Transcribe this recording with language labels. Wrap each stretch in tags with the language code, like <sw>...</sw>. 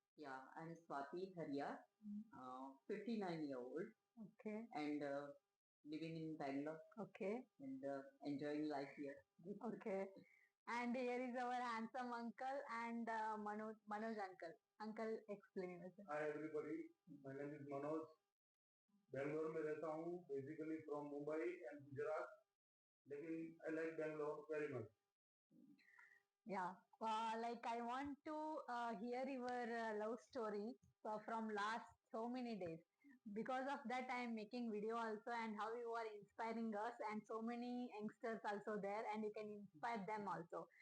<en>Yeah, I'm Swati Haria, 59-year-old, Okay. and living in Bangalore Okay. and enjoying life here. Okay. And here is our handsome uncle and Manoj uncle. Uncle, explain yourself. Hi everybody, my name is Manoj.</en> <hi>Bangalore में रहता हूँ, basically from Mumbai and Gujarat, लेकिन</hi> <en>I like Bangalore very much. Yeah, like I want to hear your love story from last so many days. Because of that, I am making video also, and how you are inspiring us, and so many youngsters also there, and you can inspire them also.</en>